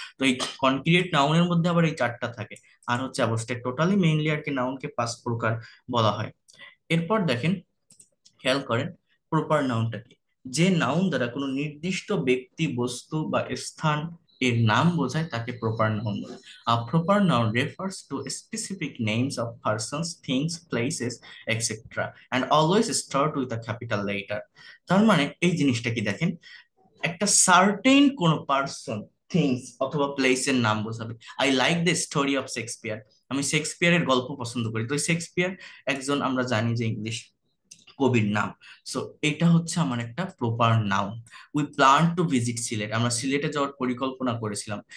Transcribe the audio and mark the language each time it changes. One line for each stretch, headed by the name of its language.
Bangla: তো এই কনক্রিয়েট নাউনের মধ্যে আবার এই চারটা থাকে, আর হচ্ছে অ্যাবস্ট্রাক্ট। টোটালি মেইনলি আর কি নাউনকে পাঁচ প্রকার বলা হয়। এরপর দেখেন, খেয়াল করেন প্রপার নাউনটা কি। যে নাউন দ্বারা কোনো নির্দিষ্ট ব্যক্তি, বস্তু বা স্থান এর নাম বোঝায় তাকে প্রপার নাউন বলে।
English: A proper noun refers to specific names of persons, things, places, etc. and always start with a capital letter.
Bangla: তার মানে এই জিনিসটা কি দেখেন, একটা সার্টেন কোন পার্সন, থিংস অথবা প্লেসের নাম বোঝাবে।
English: I like the story of Shakespeare,
Bangla: আমি শেক্সপিয়ারের গল্প পছন্দ করি। তো শেক্সপিয়ার একজন, আমরা জানি যে ইংলিশ কবির নাম। সো এটা হচ্ছে আমার একটা proper noun.
English: we plan to visit Sylhet,
Bangla: আমরা সিলেটে যাওয়ার পরিকল্পনা করেছিলাম।